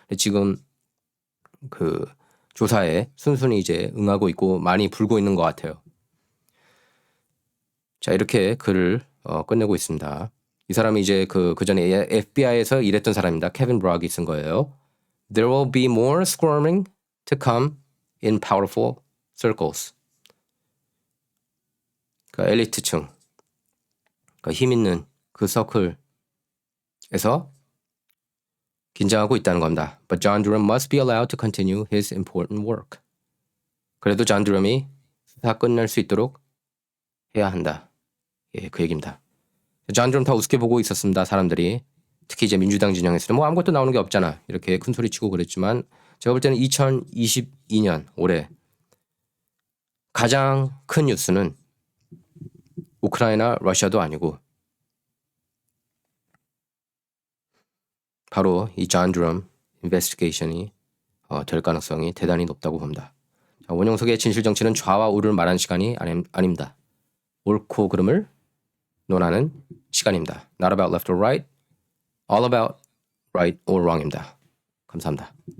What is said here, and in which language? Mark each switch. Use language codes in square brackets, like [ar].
[ko] 지금 그 조사에 순순히 이제 응하고 있고 많이 불고 있는 것 같아요. 자, 이렇게 글을 끝내고 있습니다. 이 사람이 이제 그 전에 FBI에서 일했던 사람입니다. 케빈 브락이 쓴 거예요. [en] There will be more squirming to come in powerful circles. [ko] 그 엘리트층, 그 힘 있는 그 서클에서 긴장하고 있다는 겁니다. [en] But John Durham must be allowed to continue his important work. [ko] 그래도 존 드럼이 수사 끝낼 수 있도록 해야 한다. 예, 그 얘기입니다. 존 드럼 다 우습게 보고 있었습니다. 사람들이. 특히 이제 민주당 진영에서는 뭐 아무것도 나오는 게 없잖아. 이렇게 큰 소리 치고 그랬지만 제가 볼 때는 2022년 올해 가장 큰 뉴스는 우크라이나, 러시아도 아니고 바로 이 존 드럼 인베스티게이션이 될 가능성이 대단히 높다고 봅니다. 자, 원영석의 진실정치는 좌와 우를 말하는 시간이 아닙니다. 옳고 그름을 논하는 시간입니다. [en] Not about left or right, all about right or wrong입니다. [ko] 감사합니다.